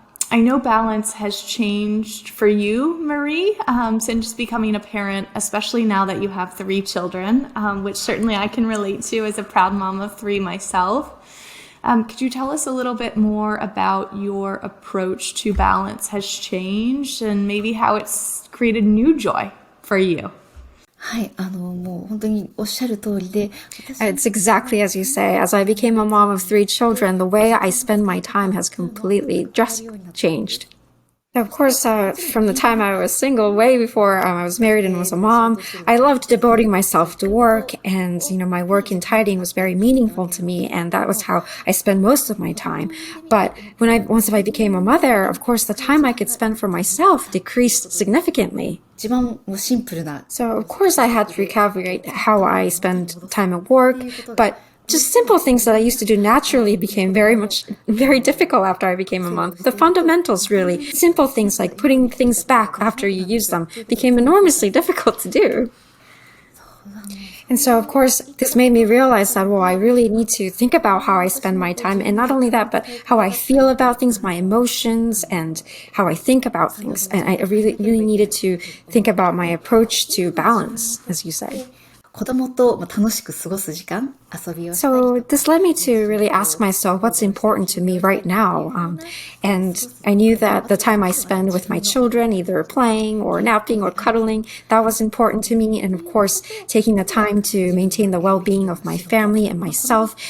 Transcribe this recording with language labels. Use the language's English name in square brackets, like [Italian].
[English] I know balance has changed for you, Marie, since becoming a parent, especially now that you have 3 children, which certainly I can relate to as a proud mom of 3 myself. Could you tell us a little bit more about your approach to balance has changed and maybe how it's created new joy for you? [Japanese] はい、もう本当におっしゃる通りで、 [English] It's exactly as you say. As I became a mom of 3 children, the way I spend my time has completely just changed. Of course, from the time I was single, way before I was married and was a mom, I loved devoting myself to work, and my work in tidying was very meaningful to me, and that was how I spent most of my time. But once I became a mother, of course, the time I could spend for myself decreased significantly. [Japanese] 一番もうシンプルな [English] So, of course, I had to recalibrate how I spend time at work, but just simple things that I used to do naturally became very difficult after I became a mom. The fundamentals, really, simple things like putting things back after you use them became enormously difficult to do. And so, of course, this made me realize that, I really need to think about how I spend my time. And not only that, but how I feel about things, my emotions, and how I think about things. And I really, really needed to think about my approach to balance, as you say. [Japanese] 子供と楽しく過ごす時間、遊びをしたり [English] So this led me to really ask myself what's important to me right now. And I knew that the time I spend with my children, either playing or napping or cuddling, that was important to me. And of course, taking the time to maintain the well-being of my family and myself.